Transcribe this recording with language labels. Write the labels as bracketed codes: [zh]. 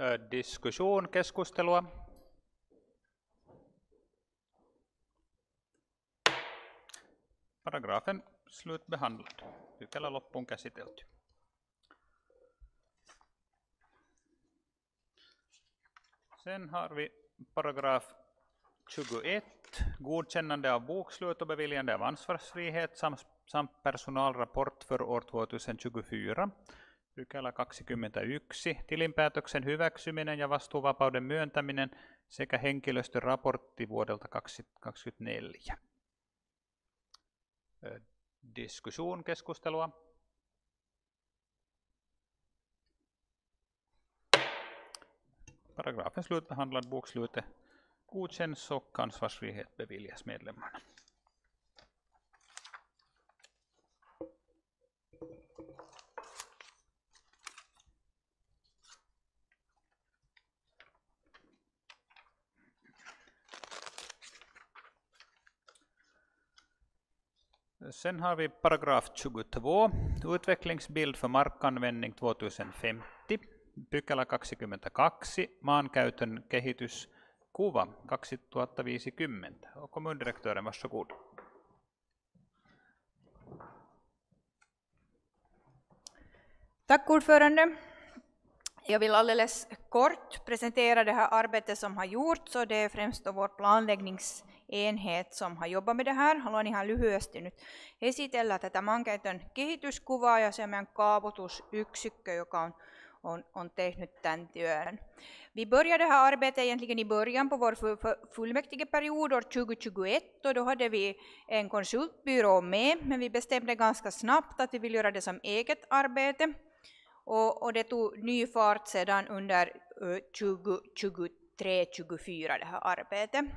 [sv] Diskussion, [fi] keskustelua. [sv] Paragrafen slutbehandlad. [fi] Pykälä loppuun käsitelty. [sv] Sen har vi paragraf 21, godkännande av bokslut och beviljande av ansvarsfrihet samt personalrapport för år 2024. [fi] Pykälä 21, tilinpäätöksen hyväksyminen ja vastuuvapauden myöntäminen sekä henkilöstöraportti vuodelta 2024. [sv] Diskussion, [fi] keskustelua. [sv] Paragrafen slutbehandlad, bokslutet godkänns och ansvarsfrihet beviljas medlemmarna. Sen har vi paragraf 22, utvecklingsbild för markanvändning 2050. [fi] Pykälä 22, maankäytön kehityskuva 2050. [sv] Och kommundirektören, varsågod. Tack ordförande. Jag vill alldeles kort presentera det här arbetet som har gjorts, och det är främst då vår planläggningsenhet som har jobbat med det här. [fi] Haluan ihan lyhyesti nyt esitellä tätä maankäytön kehityskuvaa ja se on meidän kaavoitusyksikkö, joka on tehnyt tämän työn. [sv] Vi började det här arbetet egentligen i början på vår fullmäktigeperiod år 2021, och då hade vi en konsultbyrå med, men vi bestämde ganska snabbt att vi vill göra det som eget arbete. Och det tog ny fart sedan under 2023-2024 det här arbetet.